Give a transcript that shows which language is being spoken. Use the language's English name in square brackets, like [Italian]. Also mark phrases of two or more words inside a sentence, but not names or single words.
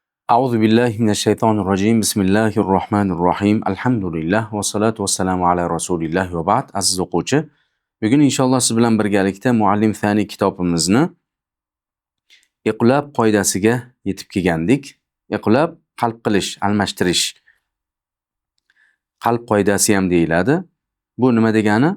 [Arabic] أعوذ بالله من الشيطان الرجيم بسم الله الرحمن الرحيم الحمد لله والصلاة والسلام على رسول الله وبعد [Uzbek] aziz o'quvchi, bugun inshaalloh siz bilan birgalikda Muallim Thani kitobimizni iqlab qoidasiga yetib kelgandik. Iqlab qalb qilish, almashtirish. Qalb qoidasi ham deyiladi. Bu nima degani?